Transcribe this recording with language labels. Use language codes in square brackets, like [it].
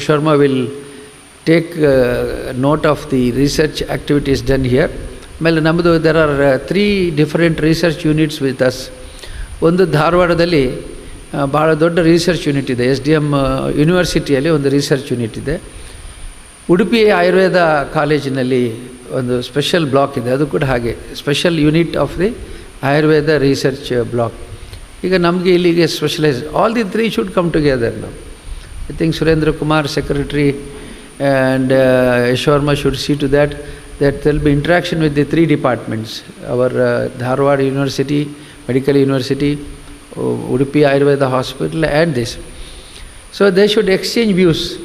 [en] Sharma, will take note of the research activities done here. [kn] ಆಮೇಲೆ ನಮ್ಮದು [en] there are 3 different research units with us. [kn] ಒಂದು ಧಾರವಾಡದಲ್ಲಿ ಭಾಳ ದೊಡ್ಡ ರಿಸರ್ಚ್ ಯೂನಿಟ್ ಇದೆ, SDM ಯೂನಿವರ್ಸಿಟಿಯಲ್ಲಿ ಒಂದು ರಿಸರ್ಚ್ ಯೂನಿಟ್ ಇದೆ. ಉಡುಪಿ ಆಯುರ್ವೇದ ಕಾಲೇಜಿನಲ್ಲಿ ಒಂದು ಸ್ಪೆಷಲ್ ಬ್ಲಾಕ್ ಇದೆ, ಅದು ಕೂಡ ಹಾಗೆ [en] Special unit of the Ayurveda research block. [kn] ಈಗ ನಮಗೆ ಇಲ್ಲಿಗೆ [en] specialise all the three should come together [kn] ನಾವು. [en] I think Surendra Kumar secretary and Yashorma should see to that there will be interaction with the three departments, our Dharwad University, Medical University, Udupi Ayurveda Hospital and this. So they should exchange views.